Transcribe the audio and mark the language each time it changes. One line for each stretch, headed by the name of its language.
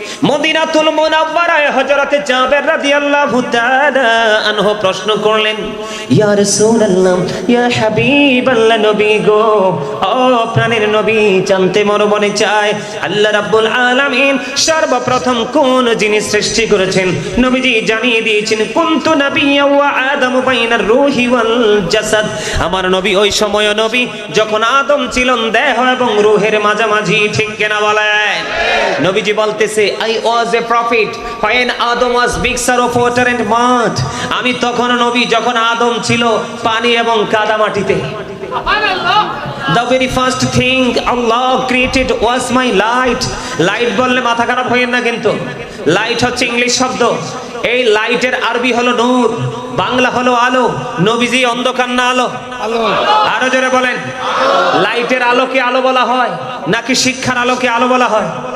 Bangla: মদিনাতুল মুনাওয়ারায় হযরতে জাবের রাদিয়াল্লাহু তাআলা আনহু প্রশ্ন করলেন,
Arabic: ইয়া রাসূলুল্লাহ, ইয়া হাবিবাল্লাহ,
Bangla: নবী গো, ও প্রাণের নবী, জানতে মন মনে চায় আল্লাহ রাব্বুল আলামিন সর্বপ্রথম কোন জিনিস সৃষ্টি করেছেন। নবীজি জানিয়ে দিয়েছেন,
Arabic: কুনতু নাবিয়্যা ওয়া আদামু বাইনার রূহি ওয়াল জাসাদ,
Bangla: আমার নবী ওই সময় নবী যখন আদম ছিলেন দেহ এবং রূহের মাঝামাঝি, ঠিক কিনা বলেন? নবীজি বলতেছে
English: I was a prophet when Adam was mixture of water and mud.
Bangla: আমি তখন নবী যখন আদম ছিল পানি এবং কাদা মাটিতে।
English: The very first thing Allah created was my light.
Bangla: Light বললে মাথা খারাপ হয়েন না, কিন্তু লাইট হচ্ছে ইংলিশ শব্দ। এই লাইটের আরবি হলো নূর, বাংলা হলো আলো। নবীজি অন্ধকার না আলো? আরো জোরে বলেন। লাইটের আলোকে আলো বলা হয় নাকি শিক্ষার আলোকে আলো বলা হয়?